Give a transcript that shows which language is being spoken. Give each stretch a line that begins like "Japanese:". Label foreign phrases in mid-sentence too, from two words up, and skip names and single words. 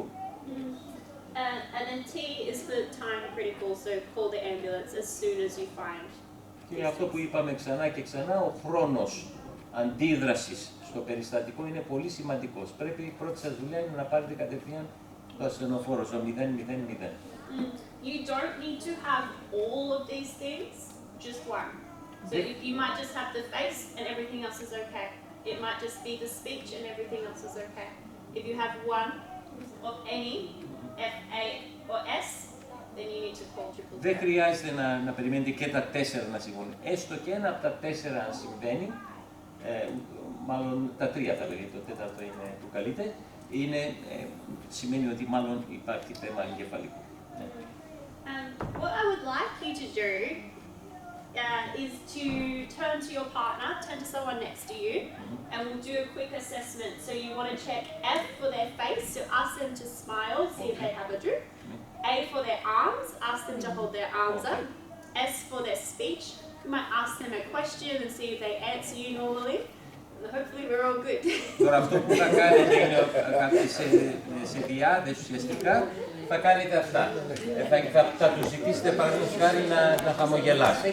English: And then T is for time critical, so call the ambulance as soon as you find.
Greek: Και αυτό που είπαμε ξανά και ξανά, ο χρόνος αντίδρασης στο περιστατικό είναι πολύ σημαντικός. Πρέπει η πρώτη σας δουλειά είναι να πάρετε κατευθείαν το ασθενοφόρο στο 000.
English: You don't need to have all of these things, just one. So you might just have the face and everything else is okay. It might just be the speech and everything else is okay. If you have one of any, F, A or S, then you need to call triple.
Greek: Δεν χρειάζεται να περιμένετε και τα 4 να συμβούν. Έστω και ένα από τα 4 αν συμβαίνει, μάλλον τα 3 θα λέγεται, το τέταρτο είναι το καλύτερο, σημαίνει ότι μάλλον υπάρχει θέμα εγκεφαλικού.
English: What I would like you to do is to turn to your partner, turn to someone next to you, and we'll do a quick assessment. So you want to check F for their face, so ask them to smile, see if they have a droop. A for their arms, ask them to hold their arms up. S for their speech, you might ask them a question and see if they answer you normally. Hopefully we're all good.
Greek: Τώρα αυτό που θα κάνετε είναι σε διάδεση ουσιαστικά θα κάνετε αυτά. Θα τους ζητήσετε παραδείγματος χάρη να χαμογελάσει.